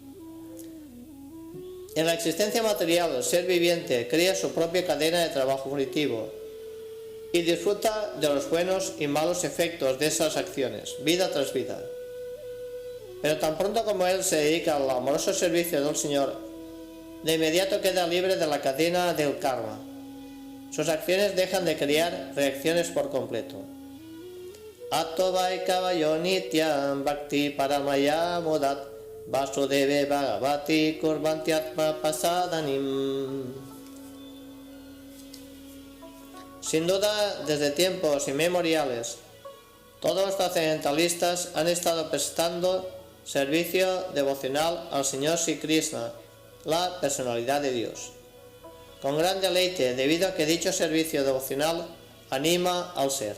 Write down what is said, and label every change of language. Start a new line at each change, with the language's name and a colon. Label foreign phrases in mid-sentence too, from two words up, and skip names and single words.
Spanish: En la existencia material, el ser viviente crea su propia cadena de trabajo fruitivo y disfruta de los buenos y malos efectos de esas acciones, vida tras vida. Pero tan pronto como él se dedica al amoroso servicio del Señor, de inmediato queda libre de la cadena del karma. Sus acciones dejan de crear reacciones por completo.
Sanskrit: Atto Vaikavayo Nityam Bhakti Paramaya Modat Vasudeve Bhagavati Kurvantyatma Pasadanim.
Spanish: Sin duda, desde tiempos inmemoriales, todos los trascendentalistas han estado prestando servicio devocional al Señor Sri Krishna, la personalidad de Dios, con gran deleite, debido a que dicho servicio devocional anima al ser.